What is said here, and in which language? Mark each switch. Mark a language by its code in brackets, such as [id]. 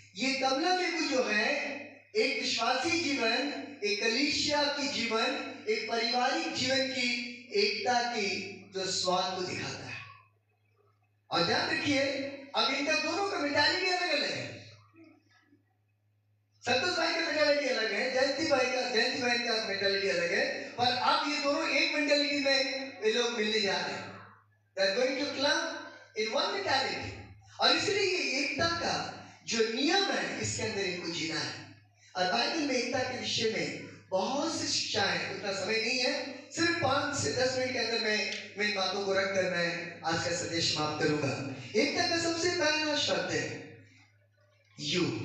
[hi] ये कमला नींबू जो है एक विश्वासी जीवन, एक कलीसिया की जीवन, एक पारिवारिक जीवन की एकता की जो स्वाद को दिखाता है। और ध्यान रखिए, अब इनका दोनों का मेंटालिटी अलग अलग है। संतोष भाई का मेंटालिटी अलग है, जयंती बहन का मेंटालिटी अलग है, पर अब ये दोनों एक मेंटालिटी में ये लोग मिलने जा रहे हैं। [en] They are going to club in one mentality। [hi] और इसलिए ये एकता का जो नियम है इसके अंदर इनको जीना है। और बाइबल में एकता के विषय में बहुत सी शिक्षाएं, उतना समय नहीं है, सिर्फ 5 से 10 मिनट के अंदर मैं इन बातों को रखकर मैं आज का संदेश समाप्त करूंगा। एकता का सबसे पहला शब्द है यू।